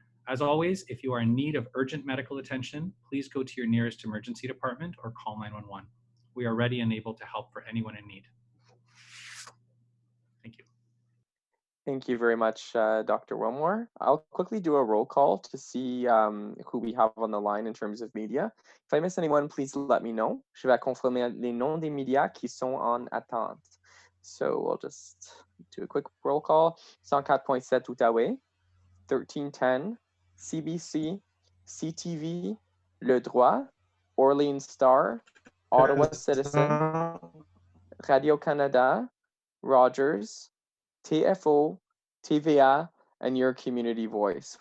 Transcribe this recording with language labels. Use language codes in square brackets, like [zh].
[en] As always, if you are in need of urgent medical attention, please go to your nearest emergency department or call 911. We are ready and able to help for anyone in need. Thank you. Thank you very much, Dr. Wilmore. I'll quickly do a roll call to see who we have on the line in terms of media. If I miss anyone, please let me know. [fr] Je vais confirmer les noms des médias qui sont en attente. [en] So we'll just do a quick roll call. 104.7 Outaouais, 1310, CBC, CTV, Le Droit, Orleans Star, Ottawa Citizen, Radio-Canada, Rogers, TFO, TVA, and your community voice.